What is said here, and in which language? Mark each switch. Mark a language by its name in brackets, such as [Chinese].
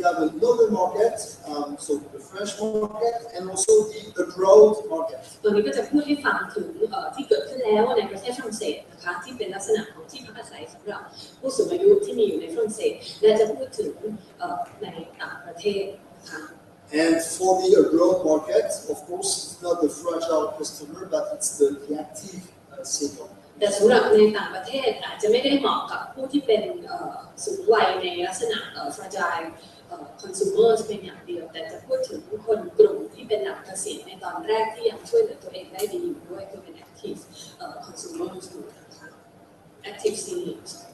[English] we have another market, so the French market and also the abroad market. [Thai] ตัวนี้ก็จะพูดให้ฟังถึงที่เกิดขึ้นแล้วในประเทศฝรั่งเศสนะคะที่เป็นลักษณะของที่พักอาศัยสำหรับผู้สูงอายุที่มีอยู่ในฝรั่งเศสและจะพูดถึงในต่างประเทศนะคะ [English] And for the abroad market, of course, it's not the fragile customer, but it's the active senior. [Thai] แต่สำหรับในต่างประเทศอาจจะไม่ได้เหมาะกับผู้ที่เป็นสูงวัยในลักษณะ [English] fragile consumers [Thai] เป็นอย่างเดียวแต่จะพูดถึงคนกลุ่มที่เป็นหลักเกษียณในตอนแรกที่ยังช่วยเหลือตัวเองได้ดีอยู่ด้วยคือเป็น [English] active consumers [Thai] อยู่นะคะ [English] active seniors